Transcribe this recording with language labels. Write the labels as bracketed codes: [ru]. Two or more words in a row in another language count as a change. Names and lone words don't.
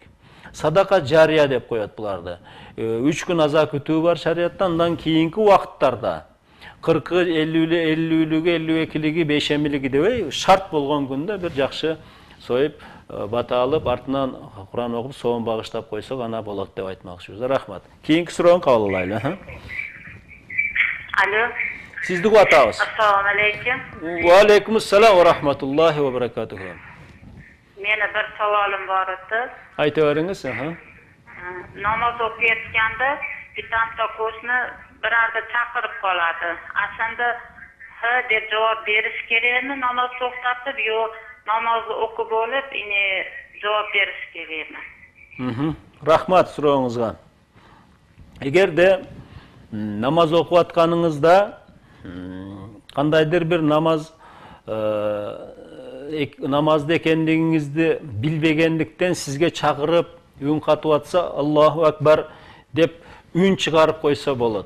[ky] Садака жария деп коет буларды. 3 күн аза күтүү бар шариятта, андан кийинки убакыттарда 40-50-лүгү, 52-лиги, 5-лиги дебей шарт болгон күндө бир жакшы союп, бата алып, артынан Куран окуп, соон багыштап койсок, ана болот деп айтмакчыбыз. Рахмат. Кийинки суроону кабыл алайлы. Алло. Сизди кутабыз. [ar] السلام عليكم. و عليكم السلام و رحمة الله و بركاته. [uz] Meni bir savolim bor edi. Aytaveriңiz. Namoz o'qiyotganda bitta qo'shni birarda chaqirib qoladi. Aslida ha deb javob berish kerakmi? Namoz to'xtatib, yo namozni o'qib bo'lib, javob berish kerakmi? Rahmat so'rovingizga. [ky] Эгерде намаз окуп атканыңызда кандайдыр бир намазды экендигиңизди билбегендиктен сизге чакырып үн катып атса, [ar] الله أكبر [ky] деп үн чыгарып койсо болот.